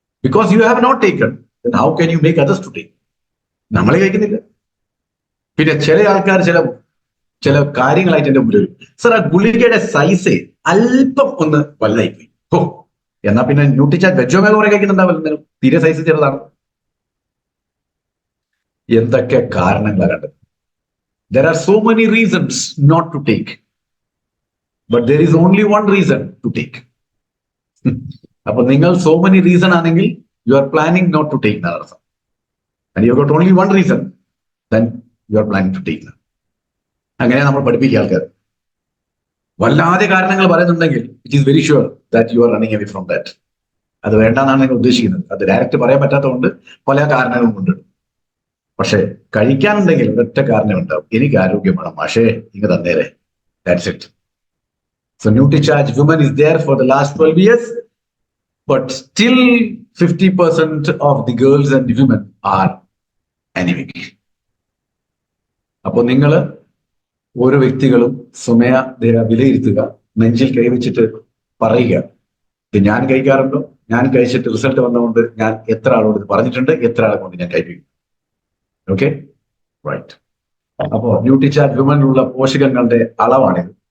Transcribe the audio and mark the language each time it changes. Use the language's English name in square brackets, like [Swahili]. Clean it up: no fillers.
[English] Because you have not taken, how can you make others to take? [Malayalam] നമ്മൾ കഴിക്കുന്നില്ല. പിന്നെ ചില ആൾക്കാർ ചില കാര്യങ്ങളായിട്ട് എന്റെ മുമ്പിൽ വരും. സർ, ആ ഗുളികയുടെ സൈസ് അല്പം ഒന്ന് വലുതായിപ്പോയി. ഓ, എന്നാ പിന്നെ ന്യൂട്രിചാർജ് വെജോമേഗ കുറെ കഴിക്കുന്നുണ്ടാവില്ല, തീരെ സൈസ് ചെറുതാണ്. എന്തൊക്കെ കാരണങ്ങളാണ് കണ്ടത്? [English] There are so many reasons not to take, but there is only one reason to take. [Malayalam] അപ്പൊ നിങ്ങൾ [English] so many reason [Malayalam] ആണെങ്കിൽ [English] you are planning not to take the other, and you have got only one reason, then you are planning to take. [Malayalam] അങ്ങനെ നമ്മൾ പഠിപ്പിക്കുക ആൾക്കാർ. വല്ലാതെ കാരണങ്ങൾ പറയുന്നുണ്ടെങ്കിൽ [English] it is very sure that you are running away from that. [Malayalam] അത് വേണ്ടെന്നാണ് നിങ്ങൾ ഉദ്ദേശിക്കുന്നത്. അത് ഡയറക്റ്റ് പറയാൻ പറ്റാത്തതുകൊണ്ട് പല കാരണങ്ങളും ഉണ്ട്. പക്ഷെ കഴിക്കാനുണ്ടെങ്കിൽ ഒരൊറ്റ കാരണം ഉണ്ടാവും, എനിക്ക് ആരോഗ്യം വേണം, പക്ഷേ ഇങ്ങ് തന്നേരെ. [English] That's it. So Nutricharge woman is there for the last 12 years, but still 50% of the girls and the women are anemic. [Malayalam] അപ്പൊ നിങ്ങൾ ഓരോ വ്യക്തികളും സ്വമേധയാ വിലയിരുത്തുക, നെഞ്ചിൽ കൈവച്ചിട്ട് പറയുക. ഇത് ഞാൻ കഴിക്കാറുണ്ടോ, ഞാൻ കഴിച്ചിട്ട് റിസൾട്ട് വന്നതുകൊണ്ട് ഞാൻ എത്ര ആളോട് ഇത് പറഞ്ഞിട്ടുണ്ട്, എത്ര ആളെ കൊണ്ട് ഞാൻ കഴിപ്പിക്കും. Okay, right. അപ്പോ ന്യൂട്രിചാർജ് വിമനിലുള്ള പോഷകങ്ങളുടെ അളവാണിത്.